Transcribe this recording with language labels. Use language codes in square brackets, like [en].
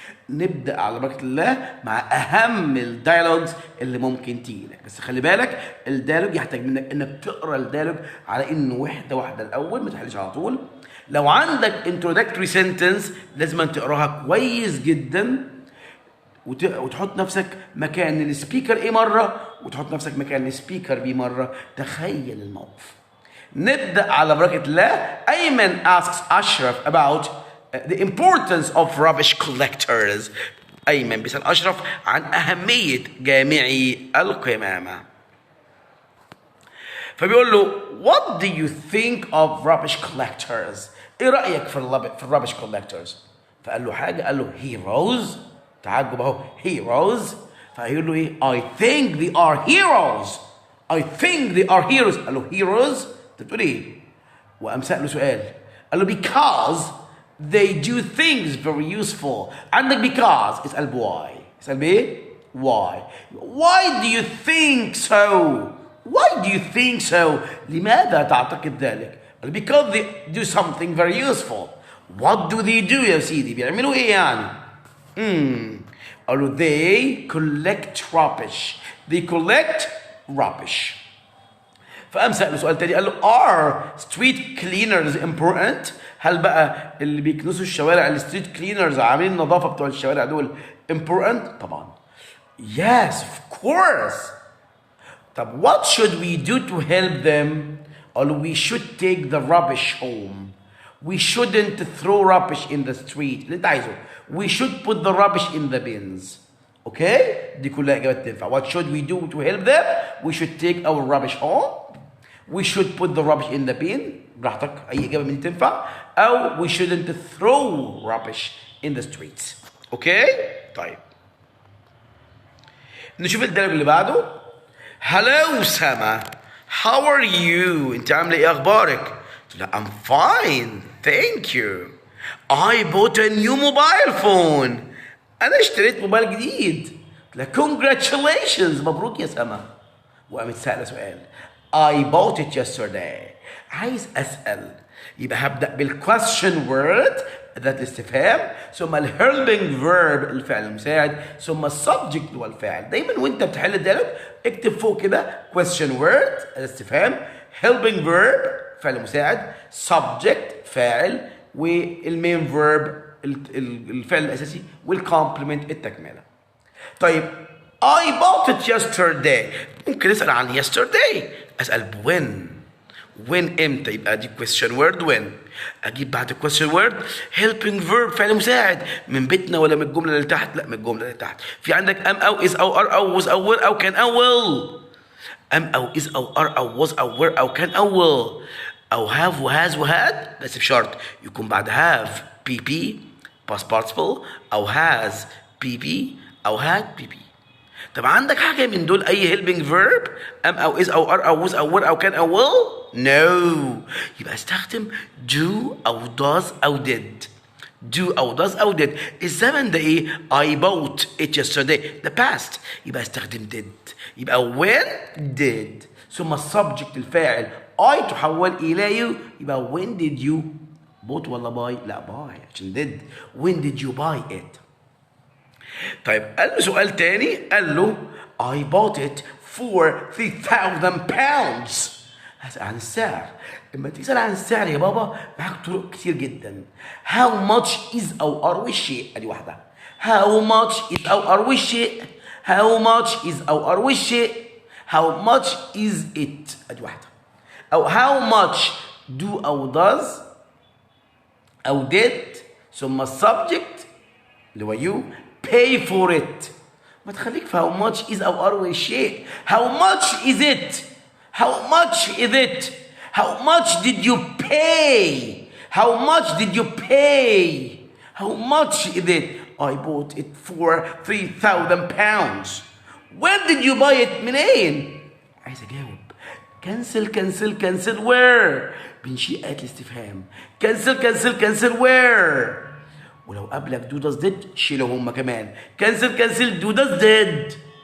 [ar] نبدأ على بركة الله مع أهم الدايلوجز اللي ممكن تيجي لك، بس خلي بالك الدايلوج يحتاج منك إنك تقرأ الدايلوج على إنه واحدة واحدة الأول، ما تحلش على طول. لو عندك introductory sentence لازم تقراها كويس جدا وتحط نفسك مكان السبيكر ايه مرة وتحط نفسك مكان السبيكر بي مرة. تخيل الموقف. نبدأ على بركة الله. [en] أيمن asks أشرف about the importance of rubbish collectors. [ar] أيمن بيسأل أشرف عن أهمية جامعي القمامة. فبيقول له [en] what do you think of rubbish collectors؟ [ar] ايه رأيك في الرابش collectors؟ فقال له حاجة، قال له heroes. تعجب اهو heroes. فهيقول له ايه؟ [en] I think they are heroes. I think they are heroes. [ar] قال له heroes؟ انت بتقول ايه؟ وقام سأله سؤال، قال له [en] because they do things very useful. [ar] عندك because اسأل why. اسأل بايه؟ why. [en] Why do you think so؟ Why do you think so؟ [ar] لماذا تعتقد ذلك؟ [en] because they do something very useful. What do they do [ar] يا سيدي؟ بيعملوا ايه يعني؟ قالوا [en] they collect rubbish. They collect rubbish. [ar] فقام سأله سؤال تاني، قال له [en] are street cleaners important؟ [ar] هل بقى اللي بيكنسوا الشوارع الستريت كلينرز عاملين النظافة بتوع الشوارع دول important؟ طبعا. [en] Yes of course. طب what should we do to help them؟ [ar] قالوا [en] we should take the rubbish home. We shouldn't throw rubbish in the street. [ar] اللي انت عايزه. [en] We should put the rubbish in the bins. [ar] اوكي؟ دي كلها اجابات تنفع. [en] What should we do to help them؟ We should take our rubbish home. We should put the rubbish in the bin. [ar] براحتك اي اجابه من دي تنفع. [en] او we shouldn't throw rubbish in the streets. [ar] اوكي؟ طيب. نشوف الدرجة اللي بعده. Hello سما. [en] How are you؟ [ar] انت عامله ايه اخبارك؟ [en] لا I'm fine thank you. I bought a new mobile phone. [ar] انا اشتريت موبايل جديد. لا congratulations مبروك يا سما. وقامت سأله سؤال [en] I bought it yesterday. [ar] عايز اسأل يبقى هبدأ بالquestion word ذات الاستفهام، ثم الهيلبنج فيرب الفعل المساعد، ثم السبجكت والفاعل. دايما وانت بتحل الديالوج اكتب فوق كده question word الاستفهام، helping verb فعل مساعد، subject فاعل، والمين فيرب الفعل الاساسي، والكومبلمنت التكمله. [en] طيب I bought it yesterday. [ar] ممكن اسال عن yesterday، اسال when امتى، يبقى دي question word when. اجيب بعد question word helping verb فعل مساعد من بيتنا ولا من الجمله اللي تحت؟ لا من الجمله اللي تحت. في عندك am او is او are او was او were او كان او will. am او is او are او was او were او كان او will او have وhas وhad، بس بشرط يكون بعد have pp past participle او has pp او had pp. طب عندك حاجه من دول اي helping verb am او is او are او was او were او كان او will؟ No. يبقى استخدم do أو does أو did. [en] do أو does أو did. [ar] الزمن ده إيه؟ [en] I bought it yesterday. the past. [ar] يبقى استخدم did. يبقى when did. ثم السبجكت الفاعل I تحول إلى you. [en] يبقى when did you bought ولا buy؟ [ar] لا buy عشان [en] did. when did you buy it؟ [ar] طيب قال له سؤال تاني، قال له [en] I bought it for 3,000 pounds. [ar] هسأل عن السعر. لما تسأل عن السعر يا بابا معاك طرق كتير جدا. [en] How much is أو are والشيء [ar] أدي واحدة. [en] How much is أو are والشيء. How much is أو are والشيء. How much is it أدي واحدة. أو how much do أو does أو did [ar] ثم السبجكت اللي هو [en] you pay for it. [ar] ما تخليك في [en] how much is [ar] أو are والشيء. [en] How much is it؟ How much is it؟ How much did you pay How much did you pay? How much is it? I bought it for 3,000 pounds. Where did you buy it? [ar] منين؟ عايز اجاوب. كنسل where؟ بنشيل آلة الاستفهام. كنسل where؟ ولو قبلك do does did شيلهم هما كمان. [en] Cancel do does did.